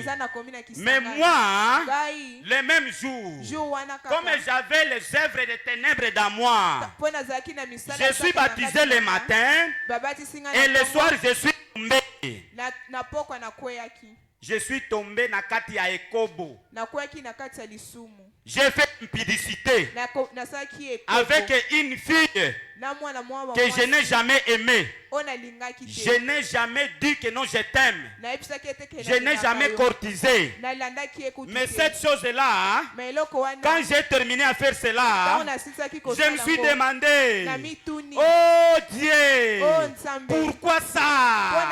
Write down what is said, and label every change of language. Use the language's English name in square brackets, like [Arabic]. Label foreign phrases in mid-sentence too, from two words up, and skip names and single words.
[French] Mais moi, le même jour, comme j'avais les œuvres des ténèbres dans moi, je suis baptisé le matin et le soir je suis tombé. Je suis tombé [Lingala] na kati ya Ekobo. [French] J'ai fait une publicité avec une fille que je n'ai jamais aimée. Je n'ai jamais dit que non, je t'aime. Je n'ai jamais courtisé. Mais cette chose-là, quand j'ai terminé à faire cela, je me suis demandé, oh Dieu, pourquoi ça?